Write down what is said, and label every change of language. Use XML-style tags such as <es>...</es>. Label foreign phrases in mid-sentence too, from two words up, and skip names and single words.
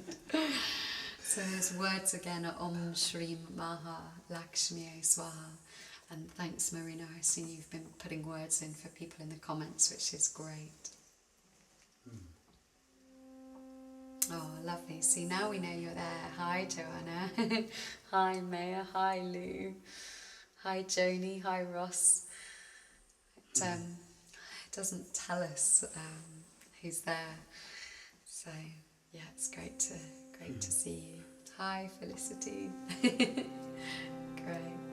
<en>So those words again are</en> <sa>ॐ श्रीं महा लक्ष्म्यै स्वाहा.</sa> <en>And thanks, Marina, I've seen you've been putting words in for people in the comments, which is great. Oh, lovely. See, now we know you're there. Hi, Joanna. Hi, Maya. Hi, Lou. Hi, Joni. Hi, Ross. It doesn't tell us who's there. So, yeah, it's great to see you. Hi, Felicity. Great.</en>